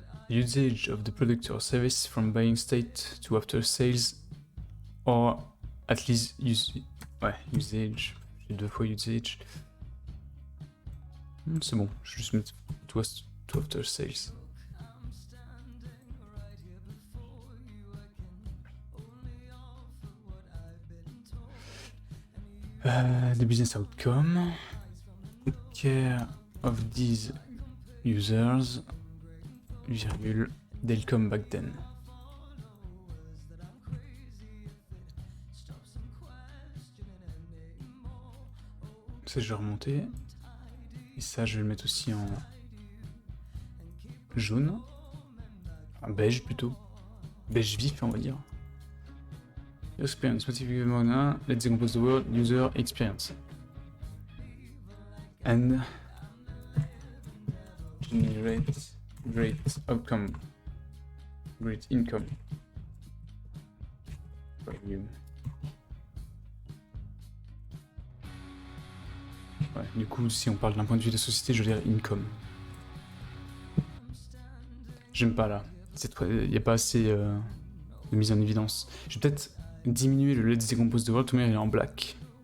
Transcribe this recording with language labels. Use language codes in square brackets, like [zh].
[en] Usage of the product or service from buying state to after sales, or at least ouais, usage. [fr] J'ai deux fois usage. C'est bon, je vais juste mettre to after sales. [en] The business outcome. Take care of these users, virgule, they'll come back then. [fr] Ça, je vais remonter. Et ça, je vais le mettre aussi en jaune. En beige plutôt. Beige vif, on va dire. [en] Experience, motive mana, let's decompose the word, user experience. And generate great outcome, great income for you. [fr] Ouais, du coup, si on parle d'un point de vue de société, je veux dire income. J'aime pas là. Il n'y a pas assez de mise en évidence. Je vais peut-être diminuer le let's decompose the world, tout le monde il est en black.